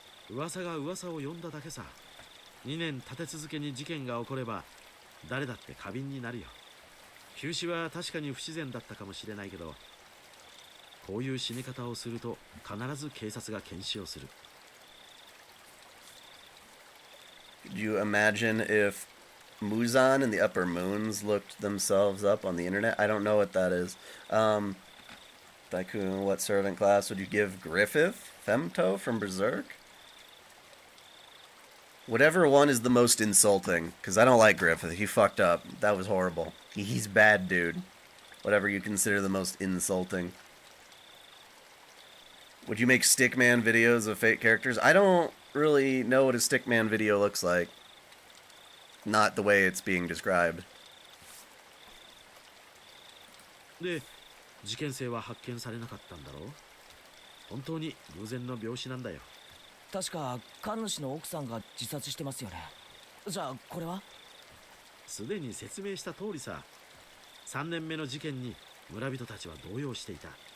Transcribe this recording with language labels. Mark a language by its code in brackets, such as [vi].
[ja] 噂が噂を呼んだだけさ。2年立て続けに事件が起これば誰だって過敏になるよ。急死は確かに不自然だったかもしれないけど、こういう死に方をすると必ず警察が検視をする。 [en] Could you imagine if Muzan and the Upper Moons looked themselves up on the internet? I don't know what that is. Daikun, what servant class would you give Griffith? Femto from Berserk? Whatever one is the most insulting, because I don't like Griffith. He fucked up. That was horrible. He's bad, dude. Whatever you consider the most insulting. Would you make Stickman videos of fake characters? I don't really know what a Stickman video looks like. Not the way it's being described. [ja] で、事件性は発見されなかったんだろう。本当に偶然の病死なんだよ。確か神主の奥さんが自殺してますよね。じゃあこれは？すでに説明した通りさ。3年目の事件に村人たちは動揺していた。